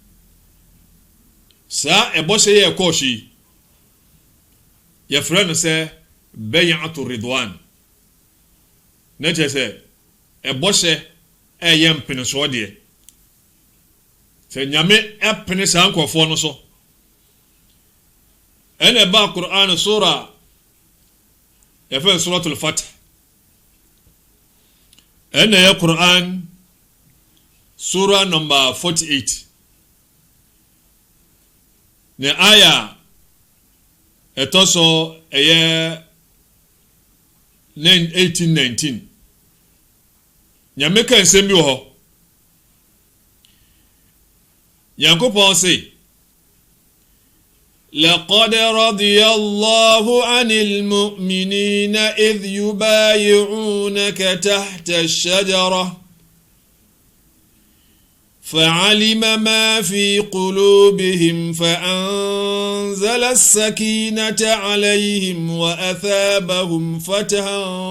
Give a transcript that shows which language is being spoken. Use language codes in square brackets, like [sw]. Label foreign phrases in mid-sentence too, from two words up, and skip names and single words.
[ak] saa ɛbɔhyɛ yɛ kɔɔ so yi yɛfrɛ no sɛ [ar] بيعة الرضوان [ak] na kyerɛ sɛ ɛbɔhyɛ ɛyɛ mpenesoɔ deɛ sɛ nyame ɛpene saa nkɔfoɔ no so ɛna ɛba Qur'an sura yɛfrɛ [ar] سورة الفتح [ak] ɛna ɛyɛ Qur'an Surah number 48. Ne aya etoso eye 18-19. Nyame kan nsɛm bi wɔ hɔ. Yankopɔn se [ar] لقد رضي الله عن المؤمنين إذ يبايعونك تحت الشجرة فعلم ما في قلوبهم فأنزل السكينة عليهم وأثابهم فتحا